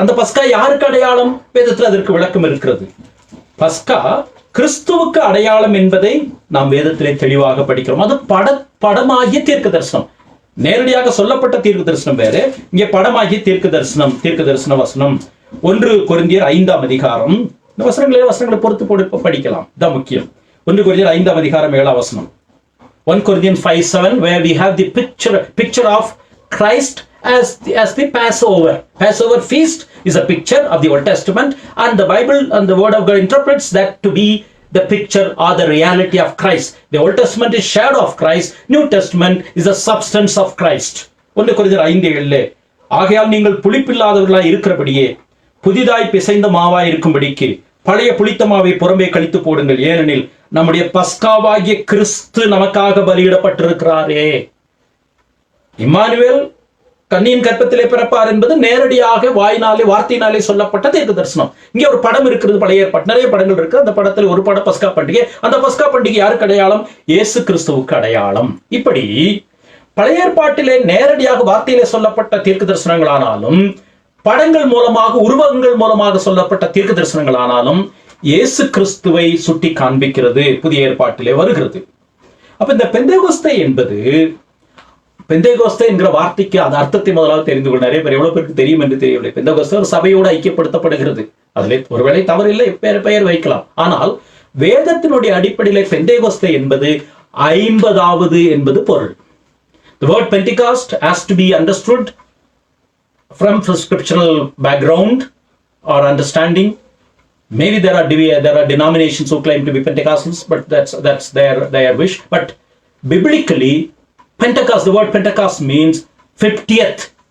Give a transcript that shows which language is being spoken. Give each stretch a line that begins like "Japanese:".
Tamil: அந்த பஸ்கா யாருக்கு அடையாளம்? வேதத்தில் அதற்கு விளக்கம் இருக்கிறது. பஸ்கா கிறிஸ்துவுக்கு அடையாளம் என்பதை நாம் வேதத்திலே தெளிவாக படிக்கிறோம். அது படமாகிய தீர்க்க தரிசனம். நேரடியாக சொல்லப்பட்ட தீர்க்க தரிசனம் வேறு, இங்கே படமாகிய தீர்க்க தரிசன வசனம். 1 கொரிந்தியர் 5ஆம் அதிகாரம். இந்த வசனங்களை பொறுத்து படிக்கலாம், தான் முக்கியம். 1 கொரிந்தியர் 5ஆம் அதிகாரம் 7ஆம் வசனம்.
English: 1 Corinthians 5:7, where we have the picture of Christ as the Passover. Passover feast is a picture of the Old Testament, and the Bible and the Word of God interprets that to be the picture or the reality of Christ. The Old Testament is shadow of Christ. New Testament is the substance of Christ.
Tamil: 1 கொரிந்தியர் 5:7, ஆகையால் நீங்கள் புளிப்பில்லாதவர்களாய் இருக்கிறபடியே புதிதாய் பிசைந்த மாவாய் இருக்கும்படிக்கு பழைய புளித்த மாவை புறம்பே கழித்து போடுங்கள், ஏனெனில் நம்முடைய பஸ்காவாகிய கிறிஸ்து நமக்காக பலியிடப்பட்டிருக்கிறாரே. இம்மானுவேல் கன்னியின் கற்பத்திலே பிறப்பார் என்பது நேரடியாக வார்த்தையினாலே சொல்லப்பட்ட தீர்க்க தரிசனம். இங்கே ஒரு படம் இருக்கிறது. பழைய ஏற்பாடு நிறைய படங்கள் இருக்கு. அந்த படத்தில் ஒரு படம் பஸ்கா பண்டிகை. அந்த பஸ்கா பண்டிகை யாருக்கு அடையாளம்? இயேசு கிறிஸ்துவுக்கு அடையாளம். இப்படி பழைய ஏற்பாட்டிலே நேரடியாக வார்த்தையிலே சொல்லப்பட்ட தீர்க்க தரிசனங்களானாலும், படங்கள் மூலமாக உருவகங்கள் மூலமாக சொல்லப்பட்ட தீர்க்க தரிசனங்களானாலும் இயேசு கிறிஸ்துவை சுட்டி காண்பிக்கிறது புதிய ஏற்பாட்டிலே வருகிறது. அப்ப இந்த பெந்தேகோஸ்தே என்பது, பெந்தேகோஸ்தே என்கிற வார்த்தைக்கு அந்த அர்த்தத்தை முதலாவது தெரிந்து கொள்ள நிறைய பேர் எவ்வளவு பேருக்கு தெரியும் என்று தெரியவில்லை. பெந்தேகோஸ்தே ஒரு சபையோடு ஐக்கியப்படுத்தப்படுகிறது. அதிலே ஒருவேளை தவறில்லை, பெயர் வைக்கலாம். ஆனால் வேதத்தினுடைய அடிப்படையிலே பெந்தேகோஸ்தே என்பது 50வது என்பது பொருள்.
English: The word Pentecost has to be understood from scriptural background or understanding. Maybe there are denominations who claim to be Pentecostals, but that's their wish. But biblically, Pentecost, the word Pentecost means 50th.